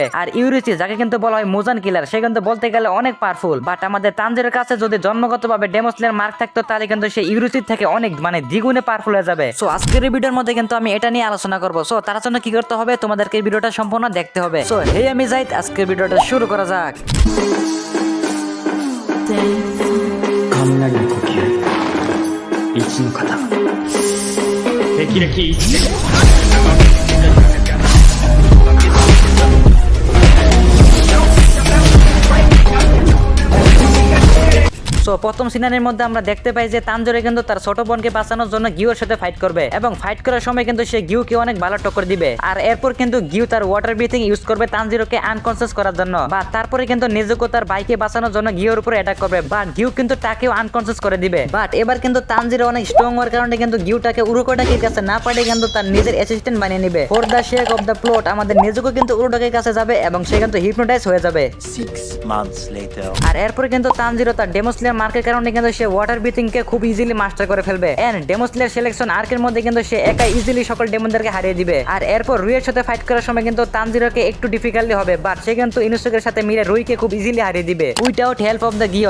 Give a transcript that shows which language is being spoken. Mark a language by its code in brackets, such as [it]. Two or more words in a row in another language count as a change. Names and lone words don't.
[bn] আর ইউরিচি, যাকে কিন্তু বলা হয় মুজান কিলার, সে কিন্তু বলতে গেলে অনেক পাওয়ারফুল। বাট আমাদের তানজিরের কাছে যদি জন্মগতভাবে [en] demon slayer mark [bn] থাকতো, তাহলে কিন্তু সে ইউরিচির থেকে অনেক দ্বিগুণে পাওয়ারফুল হয়ে যাবে। [en] so [bn] এই ভিডিওর মধ্যে কিন্তু আমি এটা নিয়ে আলোচনা করবো। সো তার জন্য কি করতে হবে, তোমাদেরকে এই ভিডিওটা সম্পূর্ণ দেখতে হবে। [en] so hey, [bn] আমি জাহিদ, আজকের ভিডিওটা শুরু করা যাক। [ja] 雷の呼吸一の型霹靂一で [bn] সো প্রথম সিনারির মধ্যে আমরা দেখতে পাই যে তানজিরো কিন্তু তার ছোট বোনকে বাঁচানোর জন্য গিউর সাথে ফাইট করবে, এবং ফাইট করার সময় কিন্তু সে গিউকে অনেক ভালো টক্কর দিবে। আর এরপর কিন্তু গিউ তার [en] water breathing [bn] ইউজ করবে তানজিরোকে আনকনসিয়াস করার জন্য। বা তারপরে কিন্তু নিজেকে তার ভাইকে বাঁচানোর জন্য গিউর উপরে অ্যাটাক করবে, বাট গিউ কিন্তু তাকেও আনকনসিয়াস করে দিবে। বাট এবার কিন্তু তানজিরো অনেক স্ট্রং হওয়ার কারণে কিন্তু গিউটাকে উরুকোটাকির কাছে না পাঠিয়ে কিন্তু তার নিজের অ্যাসিস্ট্যান্ট বানিয়ে নিবে। [en] for the sake of the plot [bn] আমাদের নিজেকে কিন্তু উরুকোটাকির কাছে যাবে এবং সে কিন্তু হিপনোটাইজ হয়ে যাবে। [en] 6 months later. [bn] আর এরপর কিন্তু তানজিরো তার [en] demon slayer mark [bn] কারণে কিন্তু সে [en] water breathing [bn] কে খুব ইজিলি মাস্টার করে ফেলবে। [en] and demon slayer selection arc [bn] মধ্যে কিন্তু সে একা ইজিলি সকল ডেমনদেরকে হারিয়ে দিবে। আর এরপর রুইয়ের সাথে ফাইট করার সময় কিন্তু তানজিরোকে একটু ডিফিকাল্টি হবে, বাট সে কিন্তু ইনুসুকের সাথে মিলে রুইকে খুব ইজিলি হারিয়ে দিবে [en] without help of the [bn] গিও।